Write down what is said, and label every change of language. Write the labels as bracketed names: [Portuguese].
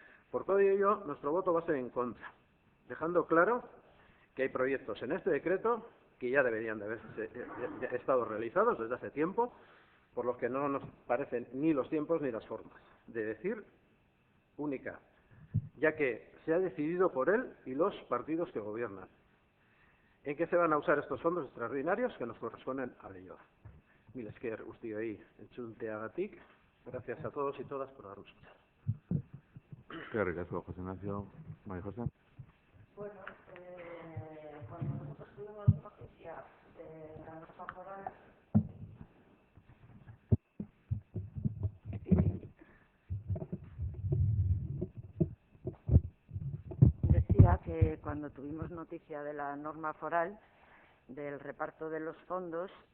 [Spanish] Por todo ello, nuestro voto va a ser en contra, dejando claro que hay proyectos en este decreto que ya deberían de haber estado realizados desde hace tiempo, por los que no nos parecen ni los tiempos ni las formas de decir única, ya que se ha decidido por él y los partidos que gobiernan. ¿En qué se van a usar estos fondos extraordinarios que nos corresponden a Leioa? [Basque] Mil esker guztioi entzunteagatik. [Spanish] Gracias a todos y todas por darnos escuchado. [Basque] Eskerrik asko, José Ignacio. María José. [Spanish] Bueno, cuando nosotros tuvimos noticia de la norma foral, decía que cuando tuvimos noticia de la norma foral, del reparto de los fondos,